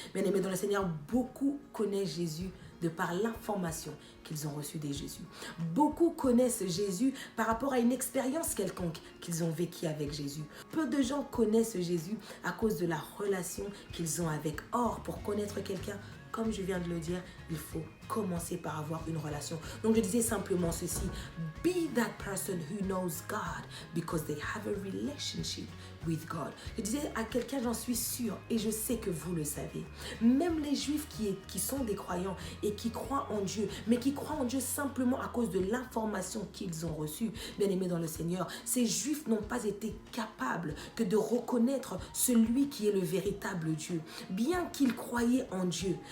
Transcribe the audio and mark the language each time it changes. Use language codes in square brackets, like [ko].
[fr] Bien-aimé dans le Seigneur, beaucoup connaissent Jésus de par l'information qu'ils ont reçue de Jésus. Beaucoup connaissent Jésus par rapport à une expérience quelconque qu'ils ont vécue avec Jésus. Peu de gens connaissent Jésus à cause de la relation qu'ils ont avec. Or, pour connaître quelqu'un, comme je viens de le dire, il faut commencer par avoir une relation. Donc je disais simplement ceci, [en] be that person who knows God because they have a relationship with God. [fr] Je disais à quelqu'un, j'en suis sûre et je sais que vous le savez. Même les Juifs qui sont des croyants et qui croient en Dieu, mais qui croient en Dieu simplement à cause de l'information qu'ils ont reçue, bien aimés dans le Seigneur, ces Juifs n'ont pas été capables que de reconnaître celui qui est le véritable Dieu, bien qu'ils croyaient en Dieu.